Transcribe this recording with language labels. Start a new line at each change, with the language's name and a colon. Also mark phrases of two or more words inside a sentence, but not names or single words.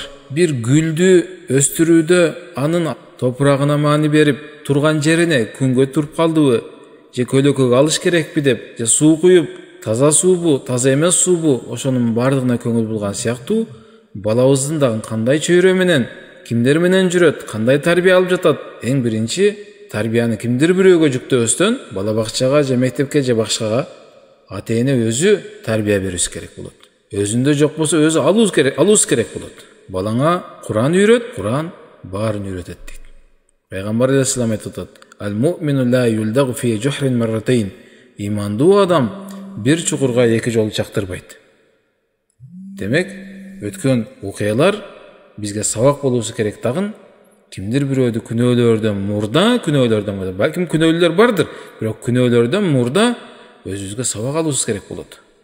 Kyrgyz: Бир гүлдү өстүрүүдө анын топурагына маани берип, турган жерине күнгө туруп калдыбы, же көлөкөг алыш керекпи деп, же суу куюп, таза суубу, таза эмес суубу, ошонун баардыгына көңүл булган сыяктуу, балабыздын дагы кандай чөйрө менен, кимдер менен жүрөт, кандай тарбия алып жатат, эң биринчи тарбияны кимдир бирөөгө жүктөбөстөн, бала бакчага же мектепке же башкага ата эне өзү тарбия бериши керек болот. Өзүндө жок болсо өзү алуус керек болот. Балаңа Куран үйрөт, Куран баарын үйрөтөт дейт. Пайгамбар алейхиссалам айтып атат:
Arabic: «المؤمن لا يلدغ في جحر مرتين».
Kyrgyz: Имандуу адам бир чукурга эки жолу чактырбайт. Демек, өткөн окуялар бизге сабак болуусу керек дагы. Кимдир бирөөдү күнөөлөрдөн, балким күнөөлөр бардыр, бирок күнөөлөрдөн мурда өзүбүзгө сабак алуубуз керек болот.